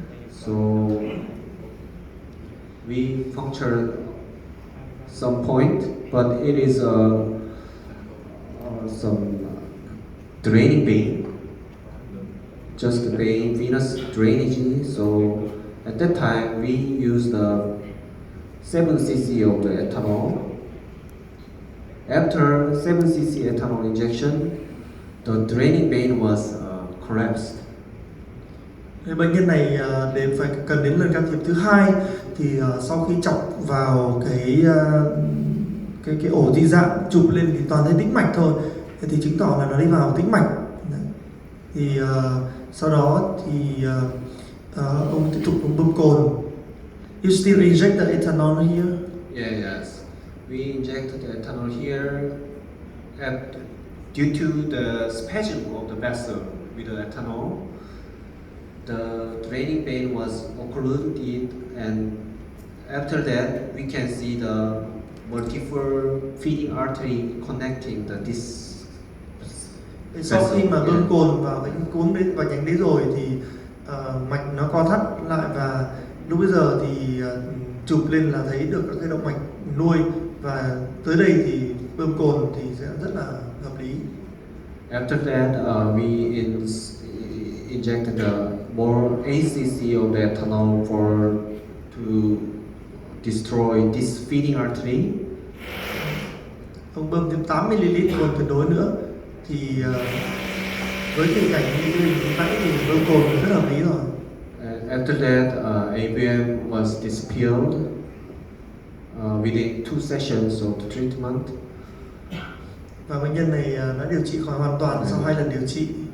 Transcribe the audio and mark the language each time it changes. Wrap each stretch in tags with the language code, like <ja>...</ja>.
<en>So we punctured some point, but it is some draining vein, just the vein, venous drainage. So at that time we used the 7 cc of the ethanol. After 7 cc ethanol injection, the draining vein was collapsed.</en> <vi>Bệnh nhân này phải cần đến lần can thiệp thứ hai thì sau khi chọc vào cái ổ dị dạng chụp lên thì toàn thấy tĩnh mạch thôi, thì chứng tỏ là nó đi vào tĩnh mạch. Đấy. Thì sau đó thì ông tiếp tục ông bơm cồn.</vi> <en>You still inject the ethanol here? Yeah, yes. We injected the ethanol here due to the spasm of the vessel with the ethanol. The draining vein was occluded, and after that we can see the multiple feeding artery connecting this.</en> <vi>Sau khi mà bơm cồn vào cái cuống đấy và nhánh đấy rồi thì mạch nó co thắt lại, và lúc bây giờ thì chụp lên là thấy được các cái động mạch nuôi, và tới đây thì bơm cồn thì sẽ rất là hợp lý.</vi> <en>After that, we injected more ACC of the ethanol to destroy this feeding artery.</en> <vi>Ông bơm thêm 8 ml cồn tuyệt đối nữa, thì với tình cảnh như lúc nãy thì bơm cồn rất hợp lý rồi.</vi> <en>After that, AVM was dispelled within 2 sessions of the treatment.</en> <vi>Và bệnh nhân này đã điều trị khỏi hoàn toàn sau 2 lần điều trị.</vi>